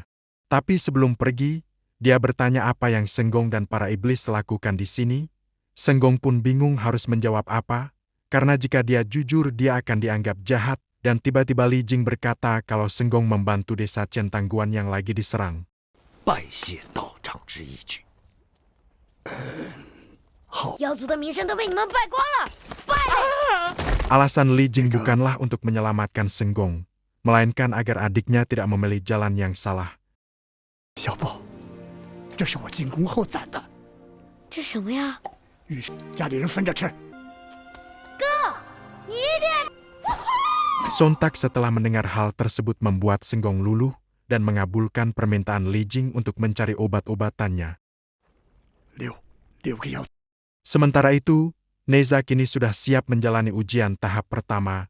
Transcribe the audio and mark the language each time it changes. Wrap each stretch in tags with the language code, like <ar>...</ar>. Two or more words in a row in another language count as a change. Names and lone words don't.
<id>Tapi sebelum pergi, dia bertanya apa yang Senggong dan para iblis lakukan di sini. Senggong pun bingung harus menjawab apa, karena jika dia jujur dia akan dianggap jahat, dan tiba-tiba Li Jing berkata kalau Senggong membantu desa Centangguan yang lagi diserang.</id> <zh>拜谢道长之义举。妖族的名声都被你们败光了，败！</zh> <id>Alasan Li Jing bukanlah untuk menyelamatkan Senggong, melainkan agar adiknya tidak memilih jalan yang salah.</id> <zh>小宝，这是我进宫后攒的，这什么呀？与家里人分着吃。你一定</zh> <id>Sontak setelah mendengar hal tersebut membuat Senggong luluh dan mengabulkan permintaan Li Jing untuk mencari obat-obatannya.</id> <zh>六个妖，</zh> <id>Sementara itu, Neza kini sudah siap menjalani ujian tahap pertama.</id>